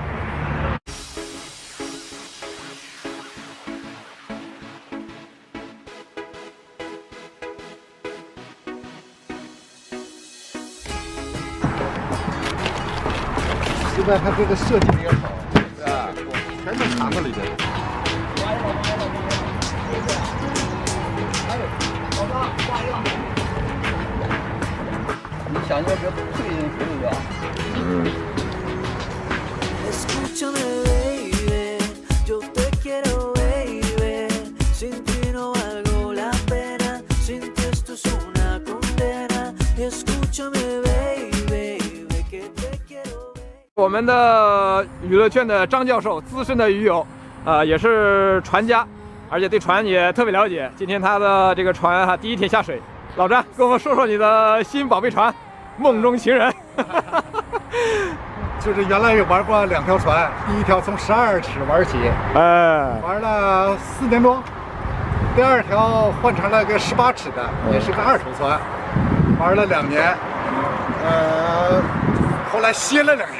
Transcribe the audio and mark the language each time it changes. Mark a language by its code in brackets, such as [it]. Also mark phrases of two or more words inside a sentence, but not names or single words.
[zh] 现在它这个设计也好，啊，全都藏在里边。你想要这退进去对吧？ [es] Escúchame, baby, yo te quiero, baby. Sin ti no valgo la pena, sin ti esto es una condena. Escúchame, baby, que te quiero. [zh] 我们的娱乐圈的张教授，资深的鱼友，也是船家，而且对船也特别了解。今天他的这个船哈第一天下水，老张跟我们说说你的新宝贝船“梦中情人”。就是原来玩过2条船，第一条从12尺玩起，玩了4年多，第二条换成了个18尺的，也是个2头船，玩了2年，后来歇了2年。